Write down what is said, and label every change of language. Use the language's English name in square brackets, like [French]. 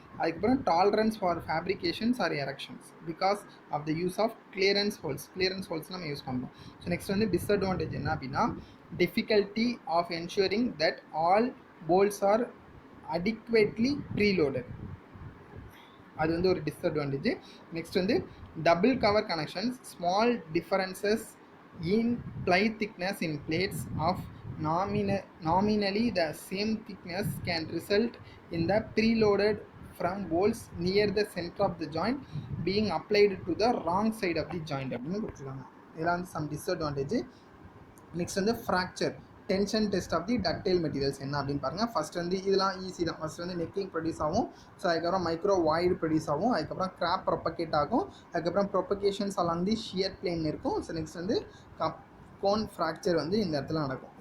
[English] அதுக்கப்புறம் tolerance for fabrications or erections because of the use of clearance holes [Tamil] நம்ம use பண்ணுறோம். So next வந்து disadvantage என்ன அப்படின்னா [English] Difficulty of ensuring that all bolts are adequately preloaded. [Tamil] அது வந்து ஒரு டிஸ்அட்வான்டேஜ். [English] next வந்து double cover connections, small differences in ply thickness in plates of nominally the same thickness can result in the preloaded from bolts near the center of the joint being applied to the wrong side of the joint [Tamil] அப்படின்னு கொடுத்துருக்காங்க. இதெல்லாம் வந்து some disadvantage. [English] next வந்து fracture tension test of the ductile materials [Tamil] என்ன அப்படின்னு பாருங்கள். First வந்து இதெல்லாம் ஈஸி தான். ஃபஸ்ட் வந்து நெக்கிங் ப்ரொடியூஸ் ஆகும். ஸோ அதுக்கப்புறம் மைக்ரோ வாய்டு ப்ரொடியூஸ் ஆகும். அதுக்கப்புறம் கிராப் ப்ரொபகேட் ஆகும். அதுக்கப்புறம் propagations along the shear plane இருக்கும். ஸோ நெக்ஸ்ட் வந்து கோன் ஃப்ராக்சர் வந்து இந்த இடத்துல நடக்கும்.